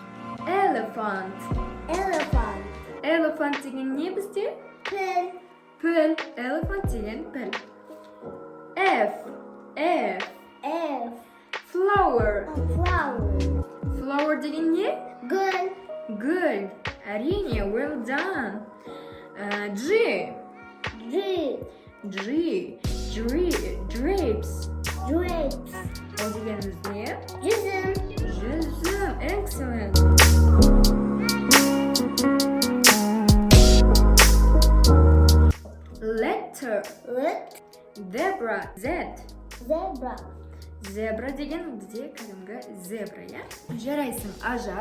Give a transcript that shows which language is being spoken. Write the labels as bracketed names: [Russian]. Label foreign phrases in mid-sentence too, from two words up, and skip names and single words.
[Kazakh] Elephant деген не бізде? Піл. Elephant деген піл. F. Flower деген не? Гүл. Әрине, [English] well done. G. Grapes. [Kazakh] Ол дегеніміз не? Жүзім. [English] Excellent. Letter. Zebra. [Kazakh] Зебра деген бізде кәдімгі зебра, я? Жарайсың, Ажар.